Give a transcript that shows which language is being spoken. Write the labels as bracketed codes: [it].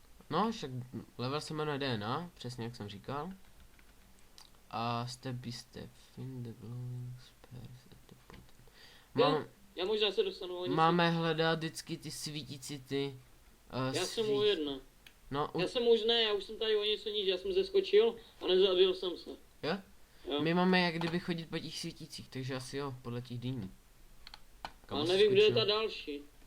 [cs] No, však level se jmenuje DNA, přesně jak jsem říkal. [en] A step by step, find the glowing spares at the bottom. [cs] Já možná se dostanu o něco. Máme hledat vždycky ty svítící ty... Já jsem u jedna. No, Já jsem už ne, já už jsem tady o něco níž, já jsem zeskočil a nezabil jsem se. Jo? Jo. My máme jak kdyby chodit po těch svítících, takže asi jo, podle těch dýní. Ale nevím, kde je ta další.